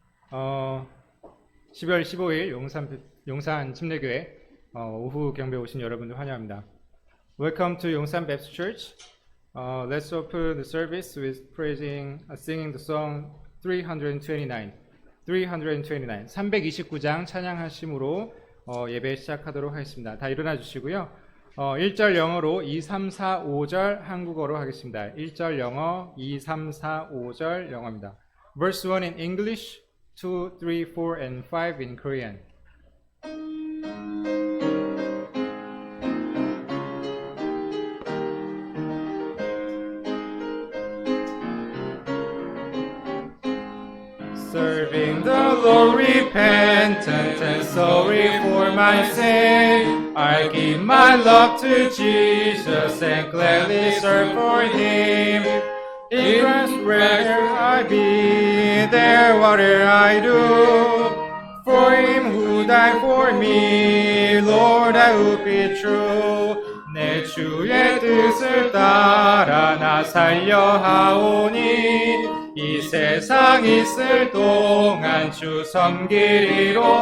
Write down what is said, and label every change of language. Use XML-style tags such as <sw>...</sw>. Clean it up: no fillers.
<ko>12월 15일 용산 침례교회 오후 경배 오신 여러분들 환영합니다.</ko> <en>Welcome to Yongsan Baptist Church. Let's open the service with singing the song 329.</en> <ko>329장 찬양하심으로 예배 시작하도록 하겠습니다. 다 일어나 주시고요. 1절 영어로 2, 3, 4, 5절 한국어로 하겠습니다. 1절 영어, 2, 3, 4, 5절 영어입니다.</ko> <en>Verse 1 in English, 2, 3, 4, and 5 in Korean. Serving the Lord repentant and sorry for my sin, I give my love to Jesus and gladly serve for Him. Even where I be, there whatever I do, for Him who died for me, Lord, I would be true.</en> <ko>내 주의 뜻을 따라 나 살려 하오니, 이 세상 있을 동안 주 섬기리로다.</ko>